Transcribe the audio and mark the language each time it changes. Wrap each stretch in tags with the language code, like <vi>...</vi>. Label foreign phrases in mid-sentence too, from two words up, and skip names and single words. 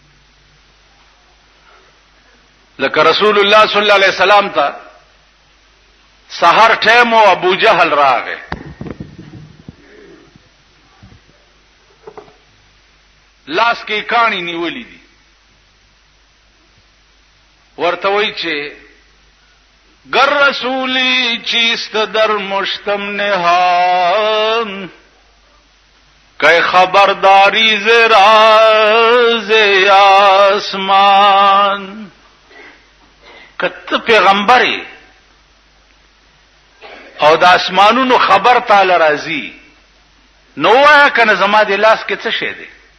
<ps>لکه رسول الله</ps> <ar>صلی الله علیه وسلم</ar> <ps>ته سحر ټیم او ابو جهل راغی، لاس کې کانی نیولې دي، ورته وای چې</ps> <fa>گر رسولی چیست در مشتم نهان، که خبرداری ز راز آسمان.</fa> <ps>کته پیغمبري او د اسمانونو خبر تعالی راځي، نو وایا کنه زما د لاس کې څه شه دی؟</ps>